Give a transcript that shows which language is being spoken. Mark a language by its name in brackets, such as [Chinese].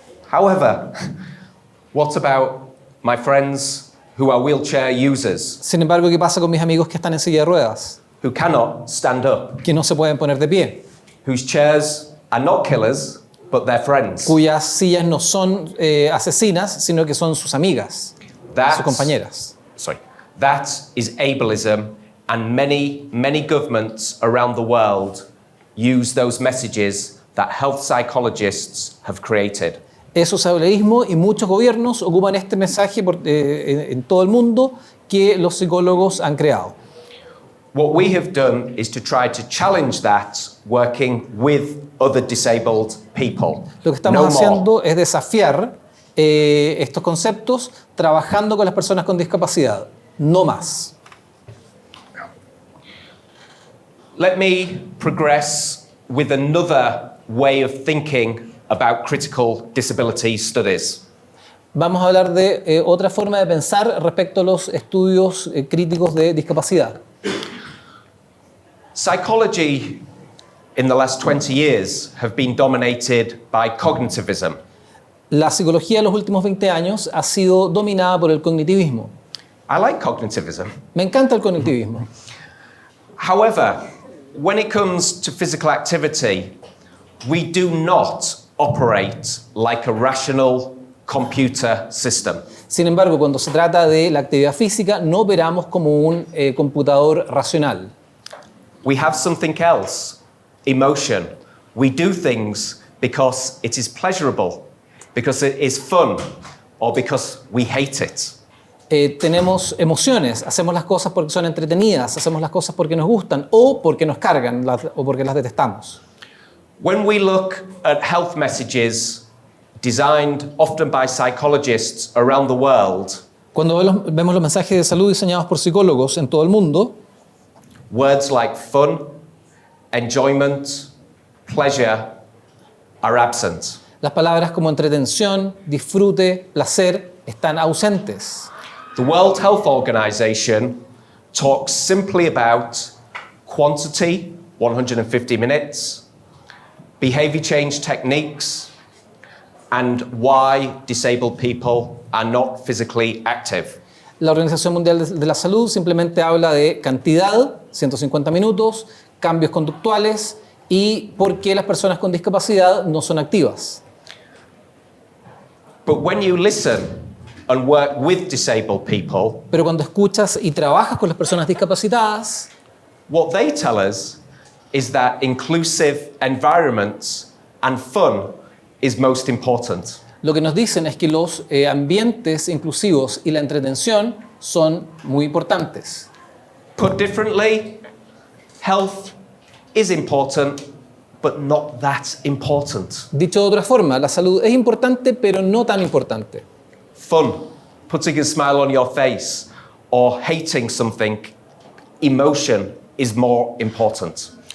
[English] However, what about my friends who are wheelchair users, [Spanish] Sin embargo, ¿qué pasa con mis amigos que están en silla de ruedas? [English] who cannot stand up, [Spanish] Que no se pueden poner de pie. [English] whose chairs are not killers, but they're friends? [Spanish] Cuyas sillas no son asesinas, sino que son sus amigas, sus compañeras. [English] That is ableism, and many governments around the world use those messages that health psychologists have created. [Spanish] Eso es ableísmo y muchos gobiernos ocupan este mensaje en todo el mundo que los psicólogos han creado. [English] What we have done is to try to challenge that, working with other disabled people. [Spanish] Lo que estamos haciendo es desafiar estos conceptos trabajando con las personas con discapacidad, no más. [English] Let me progress with another way of thinking about critical disability studies. [Spanish] Vamos a hablar de otra forma de pensar respecto a los estudios críticos de discapacidad. [English] Psychology in the last 20 years have been dominated by cognitivism. [Spanish] La psicología en los últimos 20 años ha sido dominada por el cognitivismo. [English] I like cognitivism. [Spanish] Me encanta el cognitivismo. [English] However, when it comes to physical activity, we do not operate like a rational computer system. [Spanish] Sin embargo, cuando se trata de la actividad física, no operamos como un computador racional. [English] We have something else, emotion. We do things because it is pleasurable, because it is fun, or because we hate it. [Spanish] Tenemos emociones, hacemos las cosas porque son entretenidas, hacemos las cosas porque nos gustan o porque nos cargan o porque las detestamos. [English] When we look at health messages designed often by psychologists around the world, [Spanish] Cuando vemos los mensajes de salud diseñados por psicólogos en todo el mundo, [English] words like fun, enjoyment, pleasure are absent. [Spanish] las palabras como entretención, disfrute, placer están ausentes. [English] The World Health Organization talks simply about quantity, 150 minutes, behavior change techniques, and why disabled people are not physically active. [Spanish] La Organización Mundial de la Salud simplemente habla de cantidad, 150 minutos, cambios conductuales y por qué las personas con discapacidad no son activas. [English] But when you listen and work with disabled people, [Spanish] Pero cuando escuchas y trabajas con las personas discapacitadas, [English] what they tell us is that inclusive environments and fun is most important. [Spanish] lo que nos dicen es que los ambientes inclusivos y la entretención son muy importantes. [English] Put differently, health is important, but not that important. [Spanish] Dicho de otra forma, la salud es importante, pero no tan importante. [English] Fun, putting a smile on your face, or hating something, emotion is more important.